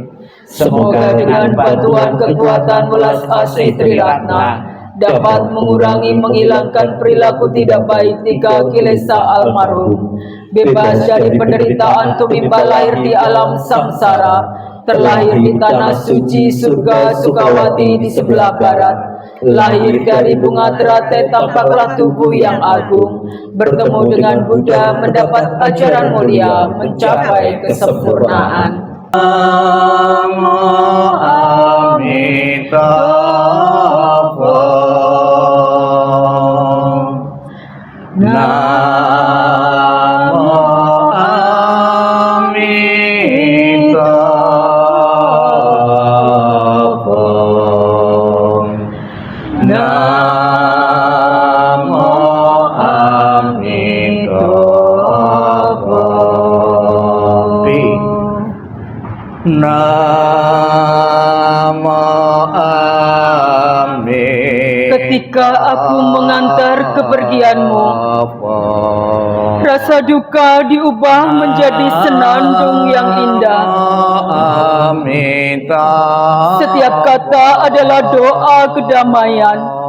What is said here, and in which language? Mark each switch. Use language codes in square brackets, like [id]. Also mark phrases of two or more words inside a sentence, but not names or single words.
[id] Semoga dengan bantuan kekuatan welas asih Triratna dapat mengurangi, menghilangkan perilaku tidak baik 3 kilesa almarhum, bebas dari penderitaan tumimbal lahir di alam samsara, terlahir di tanah suci surga Sukawati di sebelah barat. Lahir dari bunga teratai tampaklah tubuh yang agung, bertemu dengan Buddha mendapat ajaran mulia, mencapai kesempurnaan. [sa] Namo Amitabha. Namo Amitabha. Namo Amitabha. Namo Amitabha. [id] Ketika aku mengantar kepergianmu, rasa duka diubah menjadi senandung yang indah. amita. Setiap kata adalah doa kedamaian.